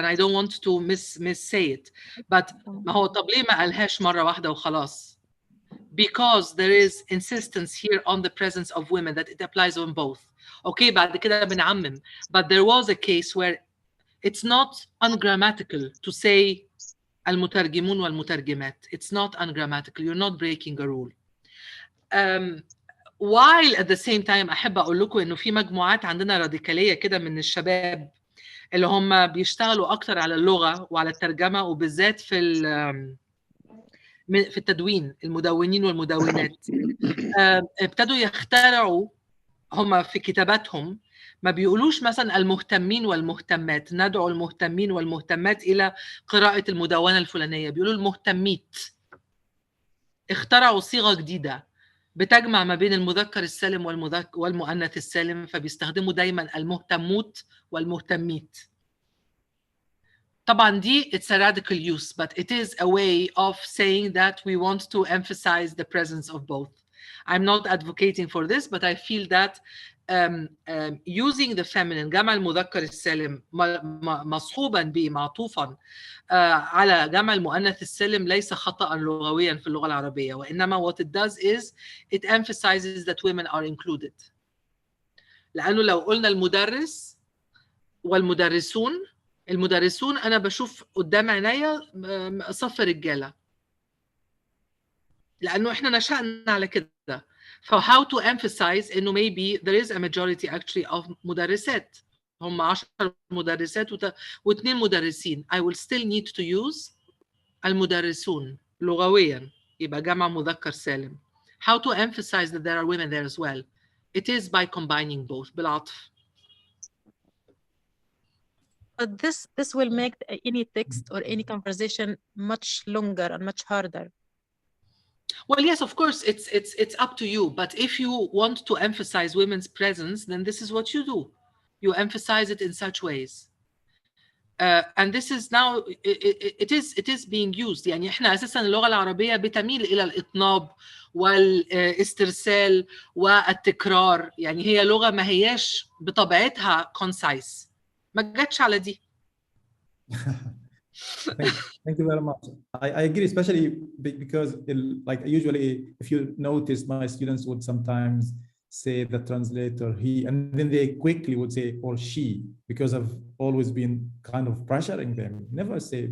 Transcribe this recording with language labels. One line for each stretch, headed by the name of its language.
English: and I don't want to say it, but
Arabic: ما هو طب ليه ما قالهاش مرة واحدة وخلاص؟
English: Because there is insistence here on the presence of women, that it applies on both. Okay,
Arabic: بعد كده بنعمم,
English: but there was a case where it's not ungrammatical to say
Arabic: المترجمون والمترجمات.
English: It's not ungrammatical. You're not breaking a rule.
Arabic: While at the same time أحب أقول لكم إنه في مجموعات عندنا راديكالية كده من الشباب اللي هم بيشتغلوا أكتر على اللغة وعلى الترجمة، وبالذات في التدوين، المدونين والمدونات ابتدوا يخترعوا هم في كتاباتهم، ما بيقولوش مثلا المهتمين والمهتمات، ندعو المهتمين والمهتمات إلى قراءة المدونة الفلانية، بيقولوا المهتميت. اخترعوا صيغة جديدة بتجمع ما بين المذكر السالم والمؤنث السالم، فبيستخدموا دايما المهتموت والمهتميت. طبعا دي
English: it's a radical use, but it is a way of saying that we want to emphasize the presence of both. I'm not advocating for this, but I feel that using the feminine
Arabic: جمع المذكر السالم مصحوبا به معطوفا على جمع المؤنث السالم ليس خطأ لغويا في اللغة العربية، وإنما
English: what it does is it emphasizes that women are included.
Arabic: لأنه لو قلنا المدرس والمدرسون، المدرسون أنا بشوف قدام عينيا صف رجالة، لأنه إحنا نشأنا على كده.
English: So how to emphasize
Arabic: إنه
English: maybe there is a majority actually of مدرسات،
Arabic: هم 10 مدرسات و2 مدرسين.
English: I will still need to use
Arabic: المدرسون لغويا، يبقى جمع مذكر سالم.
English: How to emphasize that there are women there as well? It is by combining both
Arabic: بالعطف.
English: But this will make any text or any conversation much longer and much harder. Well, yes, of course, it's up to you. But if you want to emphasize women's presence, then this is what you do. You emphasize it in such ways. and this is now it is being used.
Arabic: يعني احنا اساسا اللغه العربيه بتميل الى الاطناب والاسترسال والتكرار، يعني هي لغه ما هياش بطبيعتها
English: concise،
Arabic: ما جاتش على دي.
English: Thank you very much. I agree, especially because like usually if you notice, my students would sometimes say the translator he, and then they quickly would say or she, because I've always been kind of pressuring them. Never say,